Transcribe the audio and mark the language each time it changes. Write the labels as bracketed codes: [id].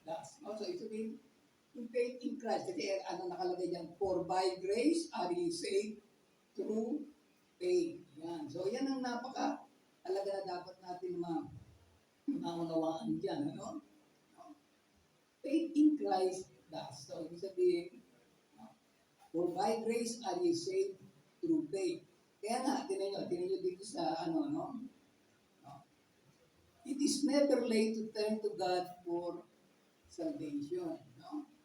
[en] That's no? So, ito mean, yung faith in Christ. [tl] Kasi nakalagay dyan, [en] for by grace are ye saved through faith. [tl] Yan. So, yan ang napaka-halaga na dapat natin maunawaan dyan. [en] Ano? Faith in Christ does. So, [tl] ibig sabihin, [en] for by grace are ye saved through faith. [tl] Kaya nga, tinan nyo dito sa [en] it is never late to turn to God for salvation. No?